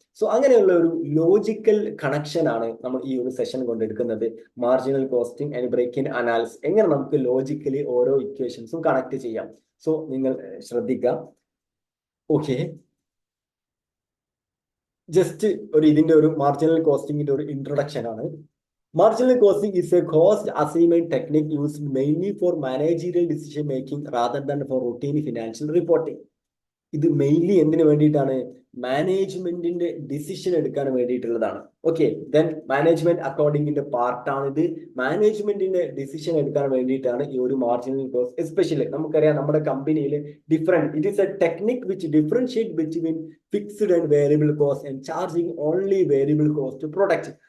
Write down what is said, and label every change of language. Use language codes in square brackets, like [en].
[ml] So അങ്ങനെയുള്ള ഒരു logical connection ആണ് നമ്മൾ ഈ ഒരു session കൊണ്ടെടുക്കുന്നത്. Marginal costing and break in analysis, എങ്ങനെ നമുക്ക് ലോജിക്കലി ഓരോ ഇക്വേഷൻസും കണക്ട് ചെയ്യാം. സോ നിങ്ങൾ ശ്രദ്ധിക്കുക. ഓക്കെ, ജസ്റ്റ് ഇതിന്റെ ഒരു മാർജിനൽ കോസ്റ്റിംഗിന്റെ ഒരു ഇൻട്രൊഡക്ഷൻ ആണ്. [en] Marginal costing is a cost assignment technique used mainly for managerial decision making rather than for routine financial reporting. [ml] ഇത് മെയിൻലി എന്തിനു വേണ്ടിയിട്ടാണ്? മാനേജ്മെന്റിന്റെ ഡിസിഷൻ എടുക്കാൻ വേണ്ടിയിട്ടുള്ളതാണ്. ഓക്കെ, ദെൻ മാനേജ്മെന്റ് അക്കൗണ്ടിങ്ങിന്റെ പാർട്ടാണ് ഇത്. മാനേജ്മെന്റിന്റെ ഡിസിഷൻ എടുക്കാൻ വേണ്ടിയിട്ടാണ് ഈ ഒരു മാർജിനൽ കോസ്റ്റ്. എസ്പെഷ്യലി നമുക്കറിയാം നമ്മുടെ കമ്പനിയിൽ [en] It is a technique which differentiate between fixed and variable cost and charging only variable cost product.